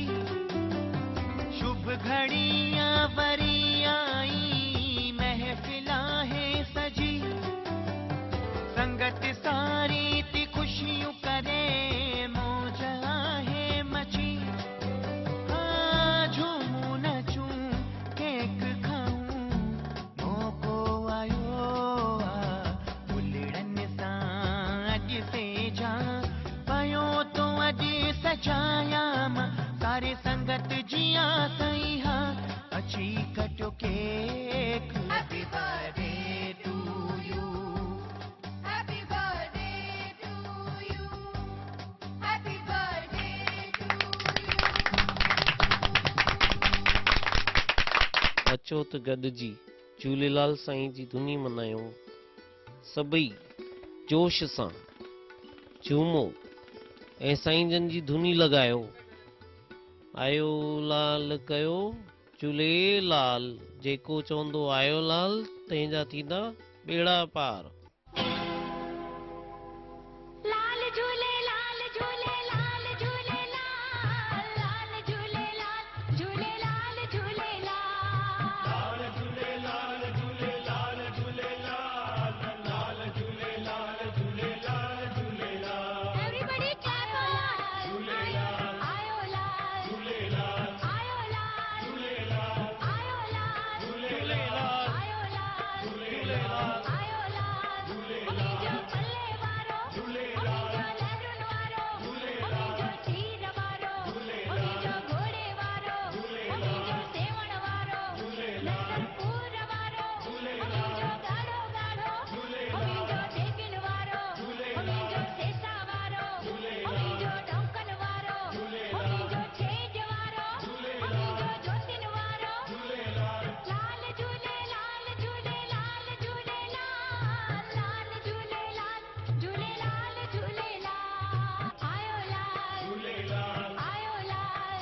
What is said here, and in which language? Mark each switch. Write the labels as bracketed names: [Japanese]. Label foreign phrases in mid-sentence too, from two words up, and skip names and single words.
[Sindhi] शुभ घड़ियां वरियाई महफिला है सजी। संगत सारी थी खुशियों करे मौज है मची। हाँ झूमूं नचूं केक खाऊं मौको आयो सजाया मां सारे संगत जिया सही हा अची कटो केक [English] happy birthday to you happy birthday to you happy birthday to you [Sindhi] अचो त गॾिजी झूलेलाल साईं जी धुनी मनायूं सभई जोश सां झूमो ऐं साईं जन जी धुनी लॻायो आयो लाल कयो झूलेलाल जेको चवंदो आयो लाल तंहिंजा थींदा ॿेड़ा पार लाल झूलेलाल झूलेलाल झूलेलाल लाल झूलेलाल झूलेलाल झूलेलाल झूलेलाल झूलेलाल झूलेलाल लाल झूलेलाल झूलेलाल झूलेलाल [English] everybody clap [Sindhi] झूलेलाल आयो लाल झूलेलाल आयो लाल झूलेलाल आयो लाल झूलेलाल आयो लाल झूलेलाल आयो लाल झूलेलाल जो पल्ले वारो झूलेलाल जो लहरुन वारो जो तीर वारो जो घोड़े वारो जो सेवण वारो नरपुर वारो जो गाढ़ो गाढ़ो जो टेकिन वारो जो सेसा वारो जो डौकन वारो जो छेज वारो जो ज्योतिन वारो लाल झूलेलाल झूलेलाल झूलेलाल लाल झूलेलाल झूलेलाल झूलेलाल आयो लाल झूलेलाल आयो लाल